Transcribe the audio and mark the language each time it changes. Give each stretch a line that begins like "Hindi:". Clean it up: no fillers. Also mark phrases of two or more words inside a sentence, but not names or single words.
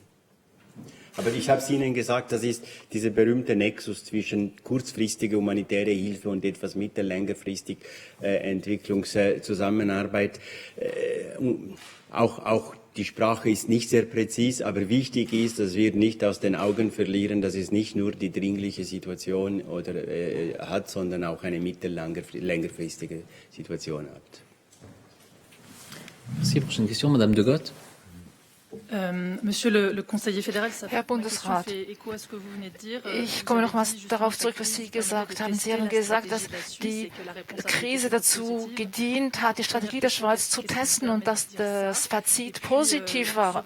German: Aber ich habe es Ihnen gesagt, das ist dieser berühmte Nexus zwischen kurzfristiger humanitäre Hilfe und etwas mittellängerfristig Entwicklungszusammenarbeit. Auch die Sprache ist nicht sehr präzis, aber wichtig ist, dass wir nicht aus den Augen verlieren, dass es nicht nur die dringliche Situation hat, sondern auch eine mittellängerfristige Situation hat.
French: Merci. Prochaine question, Madame de Goth.
German: Herr Bundesrat, ich komme nochmals darauf zurück, was Sie gesagt haben. Sie haben gesagt, dass die Krise dazu gedient hat, die Strategie der Schweiz zu testen und dass das Fazit positiv war.